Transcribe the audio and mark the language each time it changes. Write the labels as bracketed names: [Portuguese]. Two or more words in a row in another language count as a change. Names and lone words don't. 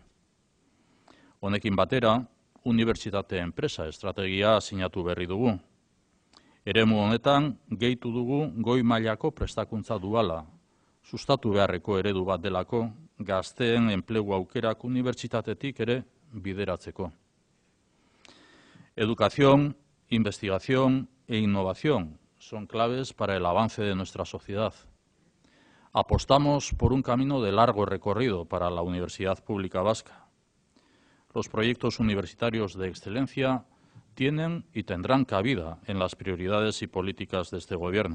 [Basque] Honekin batera, Unibertsitate Enpresa estrategia sinatu berri dugu. Eremu honetan, gehitu dugu goi mailako prestakuntza duala, sustatu beharreko eredu bat delako, gazteen enplegu aukerak unibertsitatetik ere bideratzeko. [Spanish] Educación, investigación e innovación son claves para el avance de nuestra sociedad. Apostamos por un camino de largo recorrido para la Universidad Pública Vasca. Los proyectos universitarios de excelencia tienen y tendrán cabida en las prioridades y políticas de este Gobierno.